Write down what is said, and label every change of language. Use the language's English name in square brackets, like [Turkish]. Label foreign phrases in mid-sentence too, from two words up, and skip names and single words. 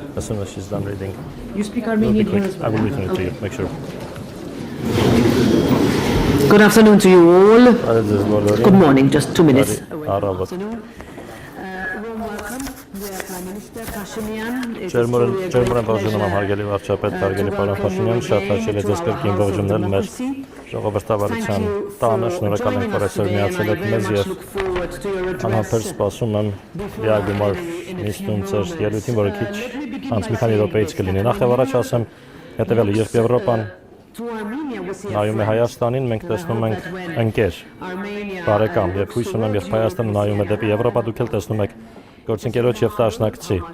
[English] as soon as she's done reading. You speak Armenian here as I well? will return it to you, make sure. Good afternoon to you all. Good Good morning, just 2 minutes. Warm welcome. We are Prime Minister Pashinyan. [Armenian] Ջերմորեն ողջունում եմ հարգելի վարչապետ, հարգելի պարոն Փաշինյան, շատ հաճելի է ձեզ կրկին ողջունել մեր ժողովրդավարության տանը, շնորհակալ ենք, որ այսօր միացել եք մեզ եւ անհամբեր սպասում եմ լիագումար նիստում ձեր ելույթին, որը քիչ անց մի քանի րոպեից կլինի։ Նախ եւ առաջ ասեմ հետեւյալը, երբ Եվրոպան նայում է Հայաստանին, մենք տեսնում ենք ընկեր, բարեկամ, եւ հույս ունեմ, երբ Հայաստանը նայում է դեպի Եվրոպա, դուք էլ տեսնում եք գործընկերոջ եւ դաշնակցի։